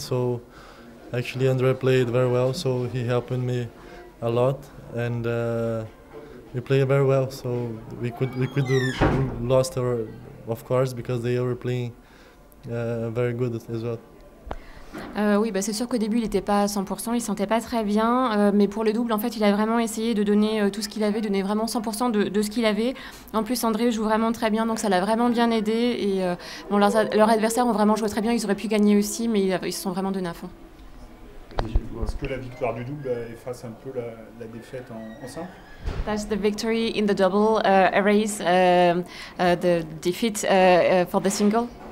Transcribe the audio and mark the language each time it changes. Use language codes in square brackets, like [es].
[en] So actually, Andre played very well. So he helped me a lot, and we played very well. So we could lost of course, because they were playing very good as well. [fr] Oui, bah c'est sûr qu'au début, il n'était pas à 100%, il ne se sentait pas très bien. Mais pour le double, en fait, il a vraiment essayé de donner tout ce qu'il avait, donner vraiment 100% de ce qu'il avait. En plus, André joue vraiment très bien, donc ça l'a vraiment bien aidé. Et bon, leurs adversaires ont vraiment joué très bien, ils auraient pu gagner aussi, mais ils se sont vraiment donnés à fond. Est-ce que la victoire du double efface un peu la défaite en simple? [en] Does the victory in the double erase the defeat for the single?